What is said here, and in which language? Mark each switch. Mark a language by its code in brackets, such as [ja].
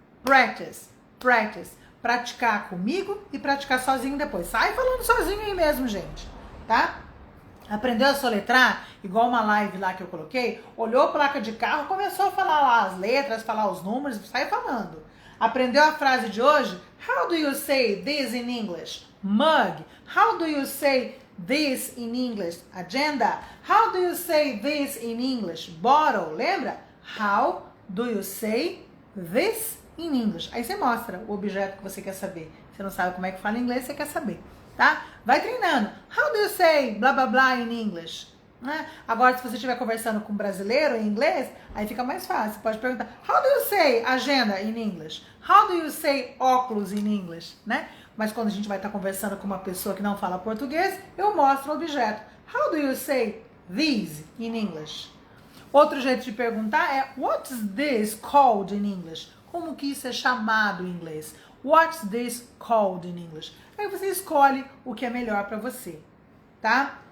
[en] Practice, practice. [pt] Praticar comigo e praticar sozinho depois. Sai falando sozinho aí mesmo, gente, tá? Aprendeu a soletrar, igual uma live lá que eu coloquei, olhou a placa de carro, começou a falar lá as letras, falar os números, sai falando. Aprendeu a frase de hoje? [en] How do you say this in English? Mug. How do you say this in English? Agenda. How do you say this in English? Bottle. [pt] Lembra? [en] How do you say this in English? [pt] Aí você mostra o objeto que você quer saber. Você não sabe como é que fala em inglês, você quer saber, tá? Vai treinando. [en] How do you say blá blá blá in English? [pt] Né? Agora, se você estiver conversando com um brasileiro em inglês, aí fica mais fácil. Você pode perguntar, [en] how do you say agenda in English? How do you say óculos in English? [pt] Né? Mas quando a gente vai estar conversando com uma pessoa que não fala português, eu mostro o objeto. [en] How do you say these in English? [pt] Outro jeito de perguntar é, [en] what's this called in English? [pt] Como que isso é chamado em inglês? [en] What's this called in English? [pt] Aí você escolhe o que é melhor para você, tá?